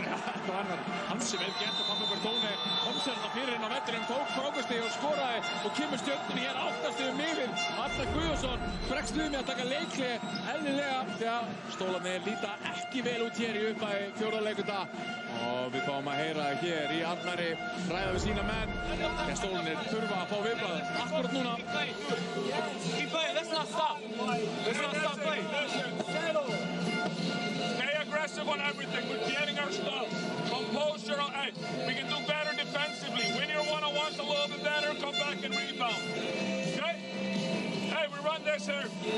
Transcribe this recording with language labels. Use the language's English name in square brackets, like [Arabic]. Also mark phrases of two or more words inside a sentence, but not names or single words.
[Icelandic] Þetta var hansi vel gert og Pablo Bertone kom sér þetta fyrir inn á vellinum, tók frákastið og skoraði og kemur stjörnunni hér 8 stigum yfir. Arnar Guðjónsson bregst við með að taka leikli eðlilega þegar stólarnir líta ekki vel út hér í upphafi 4. leikluta. Og við fáum að heyra hér í Arnari ræða við sína menn. Þegar stólarnir þurfa að fá viðbragð akkurat núna. [English] Keep playing, let's not stop. Let's not stop playing. Stay aggressive on everything. We're getting our stuff. Composure. Hey, we can do better defensively. Win your one-on-ones a little bit better. Come back and rebound. Okay? Hey, we run this here.